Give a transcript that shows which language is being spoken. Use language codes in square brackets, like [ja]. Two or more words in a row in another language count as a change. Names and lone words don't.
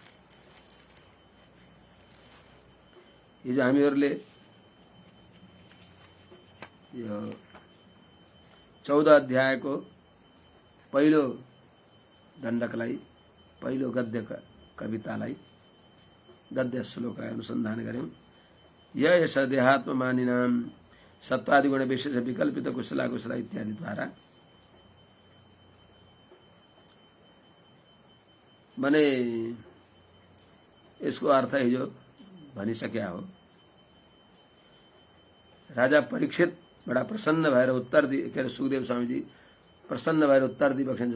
[ne] हिजो हामीहरूले यो 14 अध्यायको पहिलो दण्डकलाई, पहिलो गद्य कवितालाई, गद्य श्लोकलाई अनुसन्धान गर्यौं। यस [sa] देहात्ममानिनाम सत्वादि गुण विशेष विकल्पित कुशला कुशला इत्यादि [ne] द्वारा भने यसको अर्थ हिजो भनिसक्या हो। राजा परीक्षित बडा प्रसन्न भएर उत्तर दिए, के अरे सुखदेव स्वामीजी प्रसन्न भएर उत्तर दिइबक्सिन्छ।